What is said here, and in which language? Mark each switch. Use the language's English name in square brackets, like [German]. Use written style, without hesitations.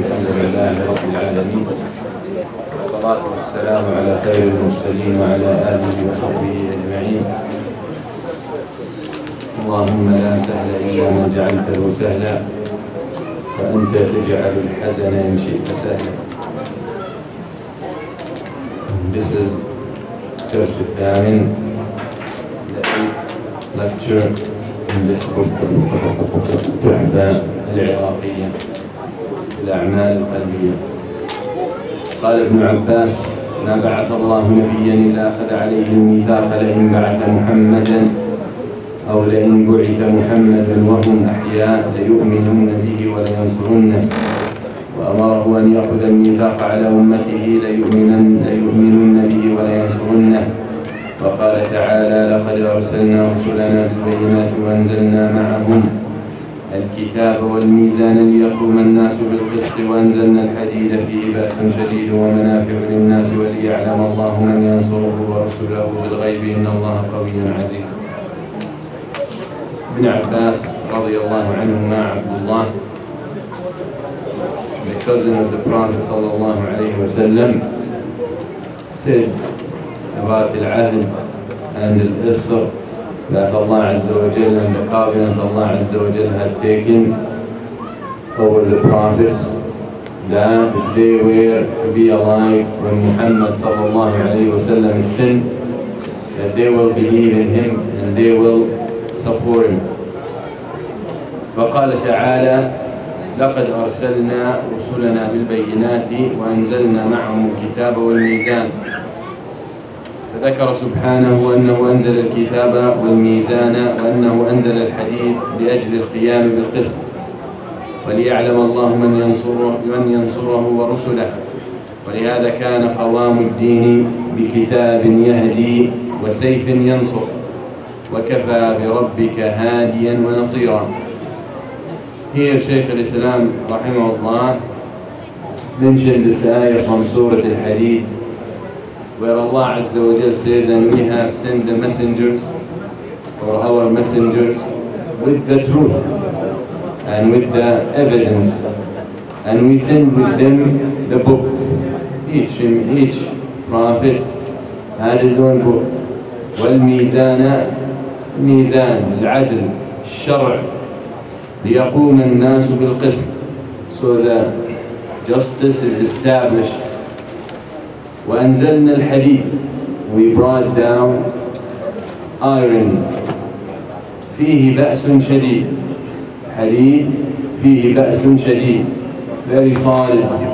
[Arabic] الحمد لله رب العالمين، والصلاة والسلام على خير المرسلين وعلى آله وصحبه أجمعين. اللهم لا سهل إلا ما جعلته سهلا، وأنت تجعل الحزن إن شئت سهلا. [English] This is Church [Arabic] الثامن, [English] the 8th lecture in this book, تحفة العراقية الأعمال القلبية. [Arabic] قال ابن عباس: ما بعث الله نبيا إلا أخذ عليه الميثاق لئن بعث محمدا أو لئن بعث محمد وهم أحياء ليؤمنون به ولينصرنه، وأمره أن يأخذ الميثاق على أمته ليؤمنن به ولينصرنه. وقال تعالى: لقد أرسلنا رسلنا بالبينات وأنزلنا معهم الكتاب والميزان ليقوم الناس بالقسط وأنزلنا الحديد فيه بأس شديد ومنافع للناس وليعلم الله من ينصره ورسله بالغيب إن الله قوي عزيز. [English] ابن عباس [Arabic] رضي الله عنهما [English] عبد الله, the cousin of the Prophet sallallahu alayhi wa sallam, said about al-ahd and al-isr that Allah Azza wa Jal and the covenant Allah Azza wa Jal had taken over the prophets, that if they were to be alive when Muhammad sallallahu alayhi wa sallam is sent, that they will believe in him and they will support him. [Arabic] فقال تعالى: لقد أرسلنا رسلنا بالبينات وأنزلنا معهم الكتاب والميزان. فذكر سبحانه أنه أنزل الكتاب والميزان وأنه أنزل الحديد لأجل القيام بالقسط وليعلم الله من ينصره ورسله. ولهذا كان قوام الدين بكتاب يهدي وسيف ينصر وكفى بربك هاديا ونصيرا. [English] Here Shaykh al-Islam rahimahullah mentioned this ayah from Surah Al-Hadid, where Allah Azza wa Jal says, and we have sent the messengers, or our messengers, with the truth and with the evidence, and we send with them the book. Each prophet had his own book. [Arabic] والميزان ميزان العدل الشرع ليقوم الناس بالقسط, [English] so that justice is established. [Arabic] وأنزلنا الحديد, [English] we brought down iron. [Arabic] فيه بأس شديد, حديد فيه بأس شديد, [English] very solid.